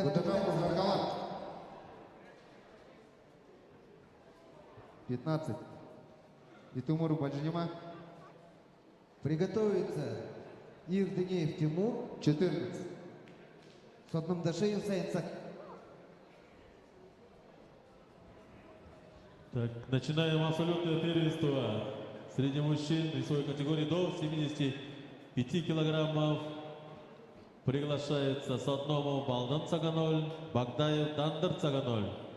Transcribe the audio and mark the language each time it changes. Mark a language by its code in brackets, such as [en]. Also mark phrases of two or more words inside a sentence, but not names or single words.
[ru] Водожапов Тумен. Наргалан. 15. Итумуру Бальжинима. Приготовиться Ирдынеев Тимур. 14. Сотнамдашиев Сайнцак. Так, начинаем абсолютное первенство среди мужчин весовой категории до 75 килограммов. Приглашается Сотномов Балдан Цаганоль, Багдаев Дандыр Цаганоль.